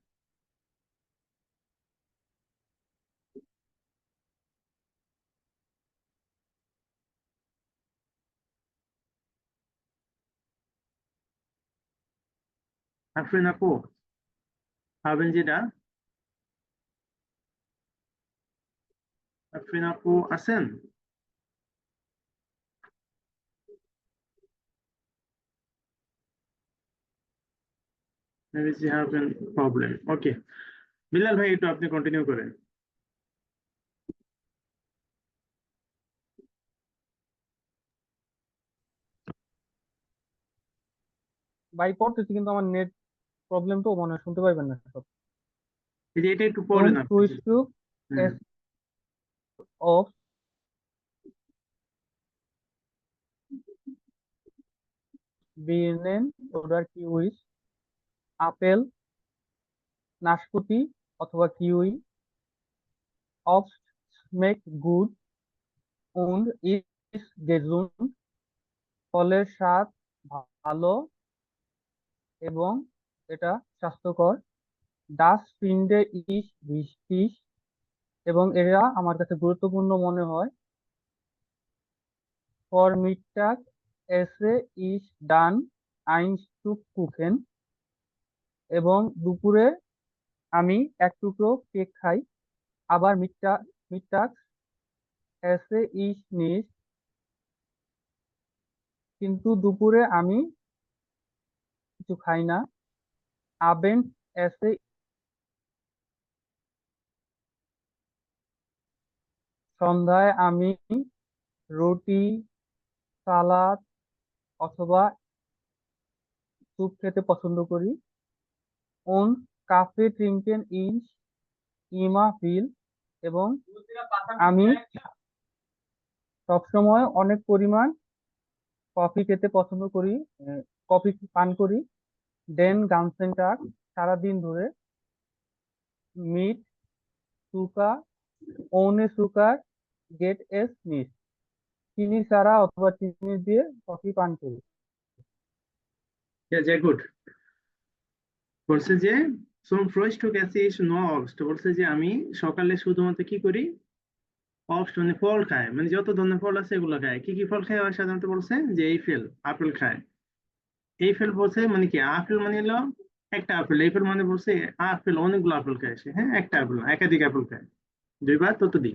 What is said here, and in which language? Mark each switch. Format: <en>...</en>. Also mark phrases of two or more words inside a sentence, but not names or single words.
<bn>আফরিন আপু, পাবেন যেটা। আফরিন আপু আছেন?</bn> <en>Maybe she have a problem.</en> <bn>Okay, বিলাল ভাই একটু আপনি কন্টিনিউ করেন। ভাই পড়তেছি কিন্তু আমার নেট প্রবলেম, তো মনে হয় শুনতে পাইবেন না সব। এই যে এটা একটু</bn> <de>Zum</de> <bn>পড়েন আপনি।</bn> <de>Frühstück হুম। esse oft Birnen oder Kiwis.</de> <bn>আপেল, নাশপাতি অথবা কিউই।</bn> <de>Obst schmeckt gut und ist gesund.</de> <bn>ফলের স্বাদ ভালো এবং এটা স্বাস্থ্যকর।</bn> <de>Das finde ich wichtig,</de> <bn>এবং এরা আমার কাছে গুরুত্বপূর্ণ মনে হয়।</bn> <de>Vormittag esse ich dann ein Stück Kuchen.</de> <bn>এবং দুপুরে আমি এক টুকরো কেক খাই।</bn> <de>আবার mittags esse ich nicht.</de> <bn>কিন্তু দুপুরে আমি কিছু খাই না।</bn> <de>Abends esse</de> <bn>সন্ধ্যায় আমি রুটি, সালাদ অথবা স্যুপ খেতে পছন্দ করি।</bn> <de>Und Kaffee trinken ist immer viel</de> <bn>এবং আমি সবসময় অনেক পরিমাণ কফি খেতে পছন্দ করি, কফি পান করি।</bn> <de>Den ganzen Tag</de> <bn>সারাদিন ধরে।</bn> <de>Mit Zucker, ohne Zucker geht es nicht।</de> <bn>চিনি ছাড়া অথবা চিনি দিয়ে কফি পান করি।</bn> <de>Yeah, sehr gut.</de> <bn>বলছে যে</bn> <de>zum Frühstück esse ich nur Obst,</de> <bn>বলছে যে আমি সকালে শুধুমাত্র কি করি, অবস্ট মানে ফল খায়, মানে যত ধরনের ফল আছে এগুলো খায়। কি কি ফল খায় ওরা সাধারণত বলছে যে এই ফেল আপেল খায়। এই ফেল বলছে মানে কি, আপেল মানে হলো একটা আপেল, এই ফেল মানে বলছে আপেল অনেকগুলো আপেল খায় সে, হ্যাঁ একটা আপেল না, একাধিক আপেল খায়, দুইবার ততোধিক।</bn>